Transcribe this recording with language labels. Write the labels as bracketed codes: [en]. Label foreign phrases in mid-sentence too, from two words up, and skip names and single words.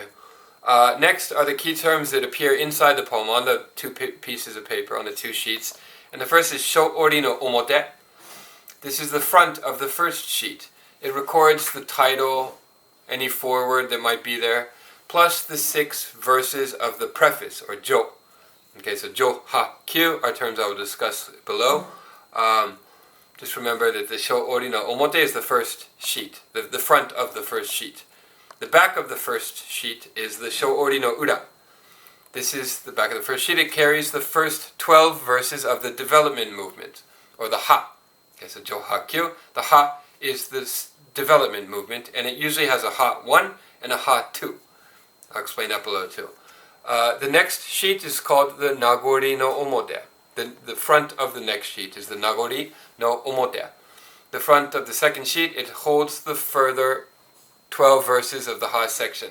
[en] Next are the key terms that appear inside the poem on the 2 pieces of paper, on the 2 sheets. And the first is [ja] Shō no omote. [en] This is the front of the first sheet. It records the title, any foreword that might be there, plus the 6 verses of the preface, or jo. Okay, so [ja] jo, ha, kyu [en] are terms I will discuss below. Just remember that the [ja] Shō no omote [en] is the first sheet, the front of the first sheet. The back of the first sheet is the [ja] Shō no ura. [en] This is the back of the first sheet. It carries the first 12 verses of the development movement, or the ha. Okay, so [ja] jo, ha, kyu. [en] The ha is the development movement, and it usually has a ha 1 and a ha 2. I'll explain that below too. The next sheet is called the [ja] Nagori no omote. [en] The front of the next sheet is the [ja] Nagori no omote. [en] The front of the second sheet, it holds the further 12 verses of the ha section.